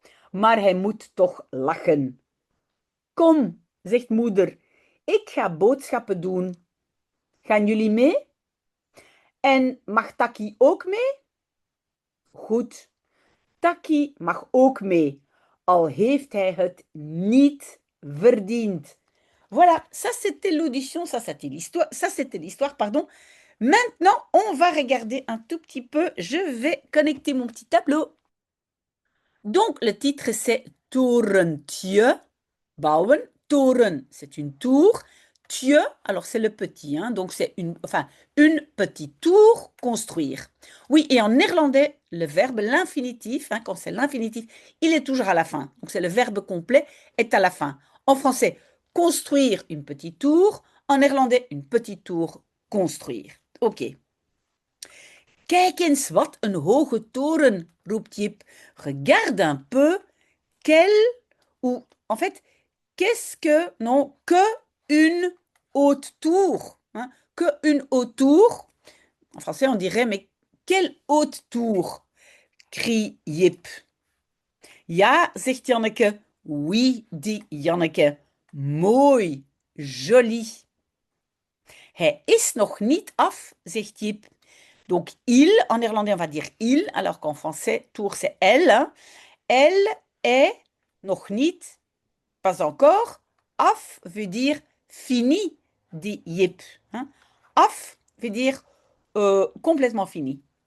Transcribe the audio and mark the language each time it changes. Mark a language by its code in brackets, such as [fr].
[nl] Maar hij moet toch lachen. Kom, zegt moeder, ik ga boodschappen doen. Gaan jullie mee? En mag Takkie ook mee? Goed, Takkie mag ook mee, al heeft hij het niet verdiend. [fr] Voilà, ça c'était l'audition, ça c'était l'histoire, pardon. Maintenant, on va regarder un tout petit peu. Je vais connecter mon petit tableau. Donc, le titre, c'est Torentje bouwen. Toren, c'est une tour. Tje, alors c'est le petit, hein, donc c'est une petite tour, construire. Oui, et en néerlandais, le verbe, l'infinitif, hein, quand c'est l'infinitif, il est toujours à la fin. Donc c'est le verbe complet est à la fin. En français, construire une petite tour. En néerlandais, une petite tour, construire. Ok. [nl] Kijk eens, wat een hoge toren, roept Jip. [fr] Regarde un peu, quelle, ou en fait, qu'est-ce que, non, que une haute tour. Hein, que une haute tour. En français, on dirait, mais quelle haute tour, crie Jip. [nl] Ja, zegt Janneke. [fr] Oui, dit Janneke. [nl] Mooi, joli. Hij is nog niet af, zegt Jip. [fr] Donc, il, en néerlandais, on va dire il, alors qu'en français, tour, c'est elle. Hein. Elle est [nl] nog niet, [fr] pas encore. Af veut dire fini, dit Jip. Hein. Af veut dire complètement fini.